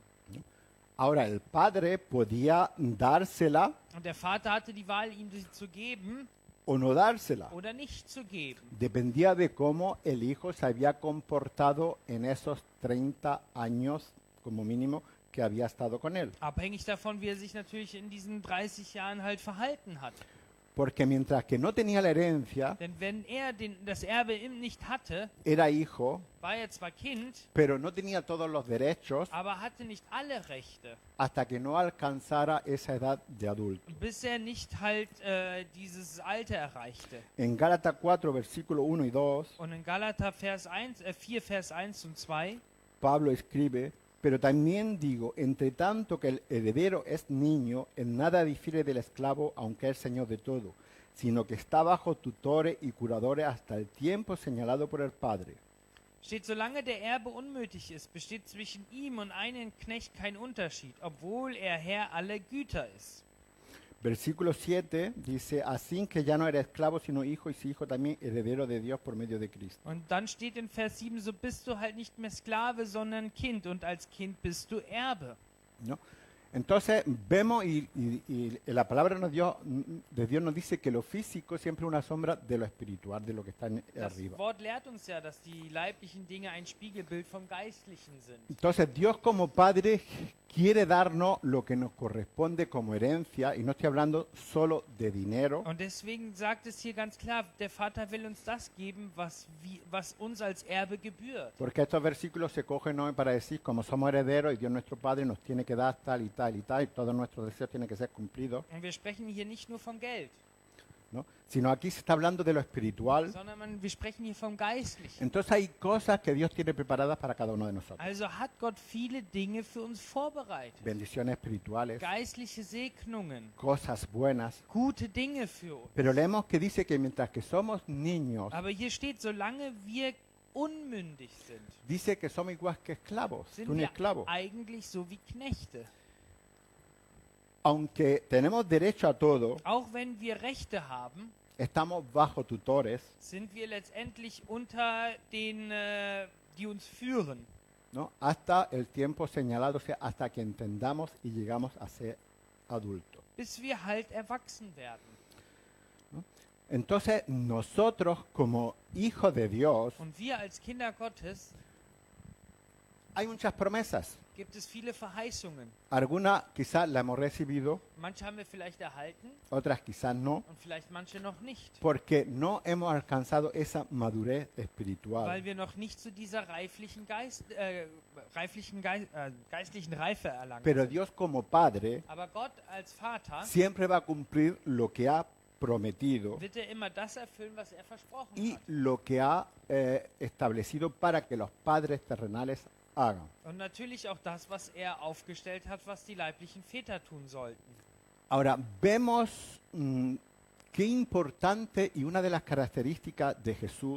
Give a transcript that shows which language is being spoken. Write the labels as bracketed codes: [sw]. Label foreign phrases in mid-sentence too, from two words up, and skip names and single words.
[es] Ahora, el padre podía dársela [de] Und der Vater hatte die Wahl, ihm sie zu geben [es] o no dársela. [de] oder nicht zu geben. [es] Dependía de cómo el hijo se había comportado en esos 30 años, como mínimo, que había estado con él. [de] Abhängig davon, wie er sich natürlich in diesen 30 Jahren halt verhalten hat. [es] Porque mientras que no tenía la herencia, [de] Denn wenn er das Erbe nicht hatte, [es] era hijo, [de] war er zwar Kind, [es] pero no tenía todos los derechos [de] aber hatte nicht alle Rechte. [es] hasta que no alcanzara esa edad de adulto. [de] Bis er nicht halt dieses Alter erreichte. [es] En Gálatas 4, versículos 1 y 2, [de] Und in Galater 4, Vers 1 und 2 [es] Pablo escribe, pero también digo, entre tanto que el heredero es niño, en nada difiere del esclavo, aunque es señor de todo, sino que está bajo tutores y curadores hasta el tiempo señalado por el Padre. [de] Steht, solange der Erbe unmütig ist, besteht zwischen ihm und einem Knecht kein Unterschied, obwohl er Herr aller Güter ist. [es] Versículo 7 dice, así que ya no eres esclavo, sino hijo, y si hijo también heredero de Dios por medio de Cristo. [de] Und dann steht in Vers 7, so bist du halt nicht mehr Sklave, sondern Kind, und als Kind bist du Erbe. [es] ¿No? Entonces vemos y la palabra de Dios nos dice que lo físico siempre es una sombra de lo espiritual, de lo que está [de] Das [es] arriba. [de] Wort lehrt uns ja, dass die leiblichen Dinge ein Spiegelbild vom Geistlichen sind. [es] Entonces Dios como Padre quiere darnos lo que nos corresponde como herencia, y no estoy hablando solo de dinero, [de] Und deswegen sagt es hier ganz klar, der Vater will uns das geben, was uns als Erbe gebührt. [es] porque estos versículos se cogen hoy para decir, como somos herederos y Dios nuestro Padre nos tiene que dar tal y tal y tal, y todos nuestros deseos tienen que ser cumplidos, [de] Und wir sprechen hier nicht nur von Geld, [es] ¿no? Sino aquí se está hablando de lo espiritual. [de] sondern wir sprechen hier vom Geistlichen. [es] Entonces hay cosas que Dios tiene preparadas para cada uno de nosotros. [de] Also hat Gott viele Dinge für uns vorbereitet. [es] Bendiciones espirituales, [de] Geistliche Segnungen, [es] cosas buenas. [de] gute Dinge für uns. [es] Pero leemos que dice que mientras que somos niños, [de] Aber hier steht, solange wir unmündig sind, [es] dice que somos igual que esclavos, [de] sind [es] un [de] wir [es] esclavo. [de] eigentlich so wie Knechte. [es] Aunque tenemos derecho a todo, [de] Auch wenn wir Rechte haben, [es] estamos bajo tutores, [de] sind wir letztendlich unter den, die uns führen, [es] ¿no? Hasta el tiempo señalado, o sea, hasta que entendamos y llegamos a ser adultos. [de] bis wir halt erwachsen werden. [es] Entonces, nosotros como hijos de Dios, [de] Und wir als Kinder Gottes [es] hay muchas promesas. [de] gibt es viele Verheißungen. [es] Algunas quizás las hemos recibido, [de] Manche haben wir vielleicht erhalten [es] otras quizás no, [de] und vielleicht manche noch nicht, [es] porque no hemos alcanzado esa madurez [de] weil [es] espiritual. [de] wir noch nicht zu dieser geistlichen Reife erlangt [es] Pero [de] sind. [es] Dios como Padre [de] Aber Gott als Vater [es] siempre va a cumplir lo que ha prometido [de] wird er immer das erfüllen, was er versprochen [es] y [de] hat. [es] lo que ha establecido para que los padres terrenales hagan. [de] Und natürlich auch das, was er aufgestellt hat, was die leiblichen Väter tun sollten. [es] Ahora, vemos qué importante y una de las características de Jesús